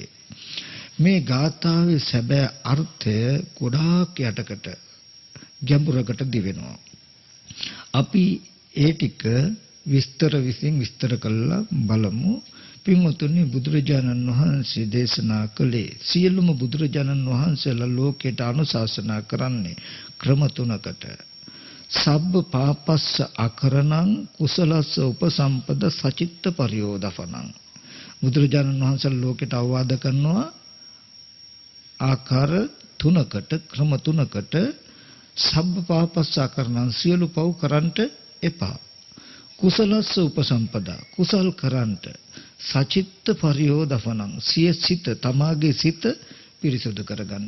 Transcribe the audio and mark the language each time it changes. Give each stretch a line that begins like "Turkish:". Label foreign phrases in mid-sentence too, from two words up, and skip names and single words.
Sinhala: මේ ගාථාවේ සැබෑ අර්ථය ගොඩාක් යටකට ගැඹුරකට දිවෙනවා. අපි ඒ ටික විස්තර කළා බලමු. පින්වතුනි බුදුරජාණන් වහන්සේ දේශනා කළේ සියලුම බුදුරජාණන් වහන්සේලා ලෝකයට අනුශාසනා කරන්නේ ක්‍රම තුනකට.
Pali: සබ්බ පාපස්ස අකරණං කුසලස්ස උපසම්පද සචිත්ත පරියෝදපනං.
Sinhala: බුදුරජාණන් වහන්සේ ලෝකයට අවවාද කරනවා ආකාර තුනකට ක්‍රම තුනකට.
Pali: සබ්බ පාපස්ස අකරණං
Sinhala: සියලු පව් කරන්ට එපා.
Pali: කුසලස්ස උපසම්පදා
Sinhala: කුසල් කරන්ට.
Pali: සචිත්ත පරියෝදපනං
Sinhala: සිත තමාගේ සිත පිරිසුදු කරගන්න.